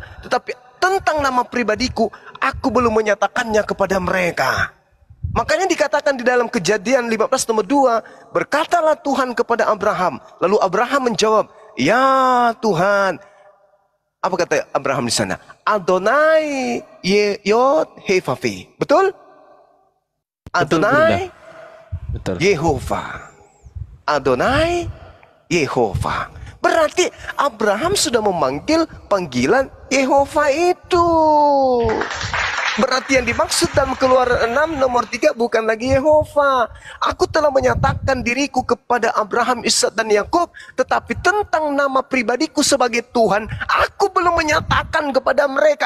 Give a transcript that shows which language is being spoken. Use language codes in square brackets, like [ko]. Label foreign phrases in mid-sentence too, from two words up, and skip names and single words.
[id] Tetapi tentang nama pribadiku, aku belum menyatakannya kepada mereka. Makanya dikatakan di dalam Kejadian 15 nomor 2, berkatalah Tuhan kepada Abraham. Lalu Abraham menjawab, ya Tuhan. Apa kata Abraham di sana? Adonai Yod-Hevavi. Betul? Adonai Yehova. Adonai Yehova. Berarti Abraham sudah memanggil panggilan Yehova itu. Berarti yang dimaksud dalam Keluaran 6 nomor 3 bukan lagi Yehova. Aku telah menyatakan diriku kepada Abraham, Ishak dan Yakub, tetapi tentang nama pribadiku sebagai Tuhan, aku belum menyatakan kepada mereka.